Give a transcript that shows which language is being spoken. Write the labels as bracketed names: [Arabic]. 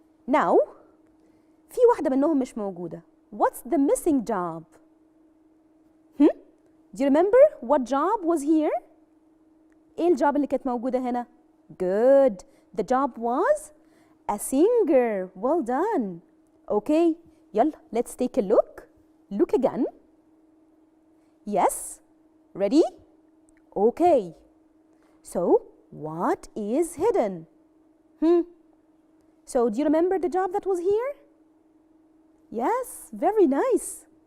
[English] Now [Arabic] في واحدة منهم مش موجودة. [English] What's the missing job? Do you remember what job was here? [Arabic] ايه الجوب اللي كانت موجودة هنا؟ [English] Good. The job was a singer. Well done. Okay. يلا, let's take a look. Look again. Yes. Ready? Okay. So, what is hidden? So, do you remember the job that was here? Yes, very nice.